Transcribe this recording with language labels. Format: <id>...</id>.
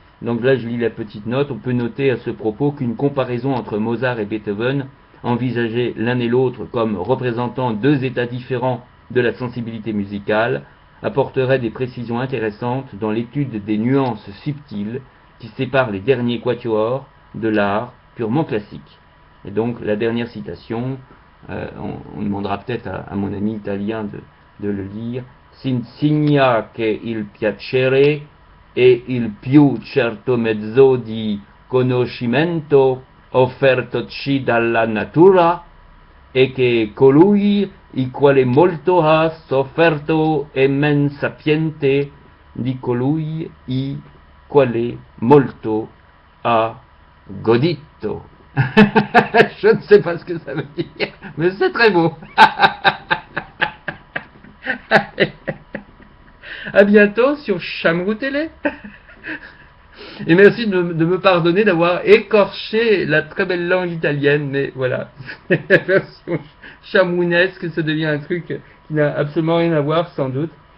<fr>Donc là je lis la petite note. On peut noter à ce propos qu'une comparaison entre Mozart et Beethoven, envisagés l'un et l'autre comme représentant deux états différents de la sensibilité musicale, apporterait des précisions intéressantes dans l'étude des nuances subtiles qui séparent les derniers quatuors de l'art purement classique. Et donc la dernière citation, on demandera peut-être à mon ami italien de le lire.</fr> <it>S'insigna che il piacere è il più certo mezzo di conoscimento offertoci dalla natura, e che colui il quale molto ha sofferto è men sapiente di colui il quale molto ha godito.</it> <fr>Je ne sais pas ce que ça veut dire, mais c'est très beau. À bientôt sur Chamrou Télé. Et merci de me pardonner d'avoir écorché la très belle langue italienne, mais voilà, la version chamounesque, ça devient un truc qui n'a absolument rien à voir, sans doute.</fr>